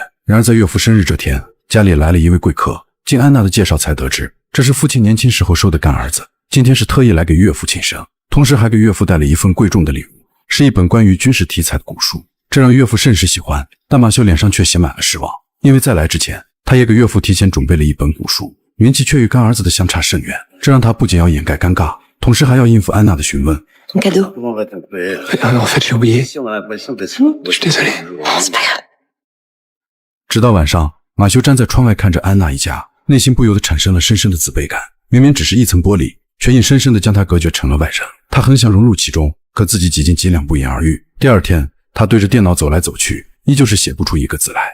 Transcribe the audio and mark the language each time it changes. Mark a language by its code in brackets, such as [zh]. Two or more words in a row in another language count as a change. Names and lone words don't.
[zh] 然而在岳父生日这天，家里来了一位贵客，经安娜的介绍才得知，这是父亲年轻时候收的干儿子，今天是特意来给岳父庆生，同时还给岳父带了一份贵重的礼物，是一本关于军事题材的古书。这让岳父甚是喜欢，但马修脸上却写满了失望，因为在来之前，他也给岳父提前准备了一本古书，名气却与干儿子的相差甚远，这让他不仅要掩盖尴尬，同时还要应付安娜的询问。 [fr] Ton cadeau. Comment va ton père? En fait, j'ai oublié. Si on a l'impression d'être... Je suis désolé. C'est pas grave. [zh] 直到晚上，马修站在窗外看着安娜一家，内心不由得产生了深深的自卑感。明明只是一层玻璃，却硬生生地将他隔绝成了外人。他很想融入其中，可自己几斤几两不言而喻。第二天，他对着电脑走来走去，依旧是写不出一个字来。